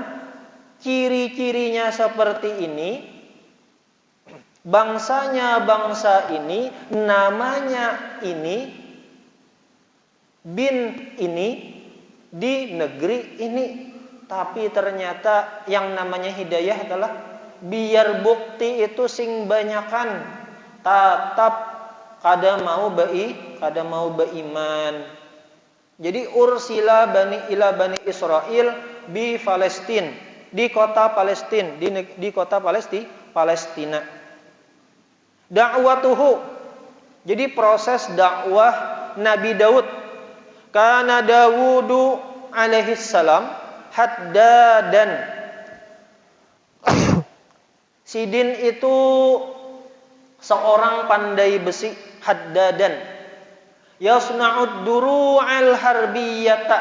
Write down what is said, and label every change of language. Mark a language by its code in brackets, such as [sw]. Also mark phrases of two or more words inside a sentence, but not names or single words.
[id] Ciri-cirinya seperti ini. Bangsanya bangsa ini, namanya ini, bin ini, di negeri ini. [bjn] Tapi ternyata yang namanya hidayah adalah biar bukti itu sing banyakan, tetap kada mau beiman. [id] Jadi [ar] أرسل إلى بني إسرائيل بفلسطين, [id] di kota Palestin, di kota Palestina. [ar] دعوته. [id] Jadi proses dakwah Nabi Daud. [ar] كان داود عليه السلام حدادا. [bjn] Sidin itu seorang pandai besi, haddadan. [ar] يصنع الدروع الحربية.